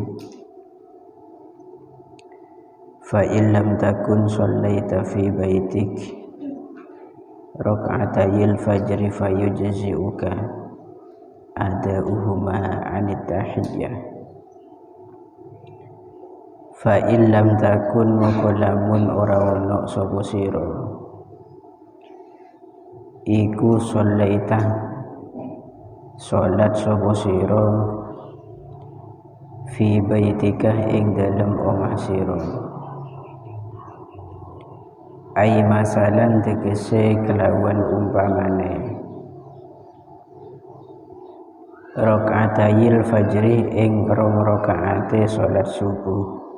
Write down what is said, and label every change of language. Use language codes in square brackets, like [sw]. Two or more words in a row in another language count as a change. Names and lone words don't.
[ar] فإن لم تكن صليت في بيتك ركعتي الفجر فيجزئك أداؤهما عن التحية. فإن لم تكن [jv] mukolamun ora ono sapa sira iku shallaita salat sapa sira [ar] في بيتك [jv] ing dalem omah sira. [ar] أي مثلا [jv] tegese kelawan umpamane [ar] ركعتي الفجر [jv] ing rong rakaate salat subuh.